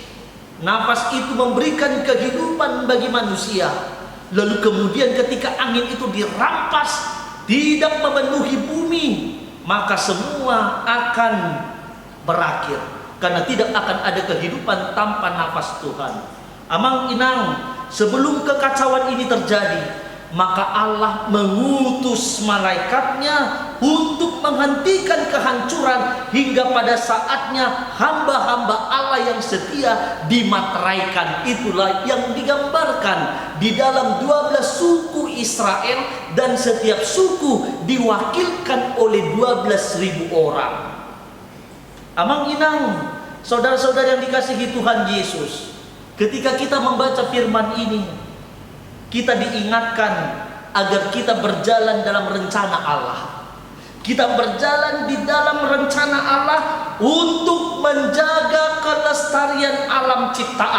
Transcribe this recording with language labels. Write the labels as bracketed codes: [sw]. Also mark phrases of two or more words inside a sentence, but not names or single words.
[id] Nafas itu memberikan kehidupan bagi manusia. Lalu kemudian ketika angin itu dirampas, tidak memenuhi bumi, maka semua akan berakhir. Karena tidak akan ada kehidupan tanpa nafas Tuhan. [bbc] Amang inang, [id] sebelum kekacauan ini terjadi, maka Allah mengutus malaikatnya untuk menghentikan kehancuran hingga pada saatnya hamba-hamba Allah yang setia dimateraikan. Itulah yang digambarkan di dalam 12 suku Israel, dan setiap suku diwakilkan oleh 12.000 orang. [bbc] Amang inang, [id] saudara-saudara yang dikasihi Tuhan Yesus, ketika kita membaca firman ini, kita diingatkan agar kita berjalan dalam rencana Allah. Kita berjalan di dalam rencana Allah untuk menjaga kelestarian alam ciptaan.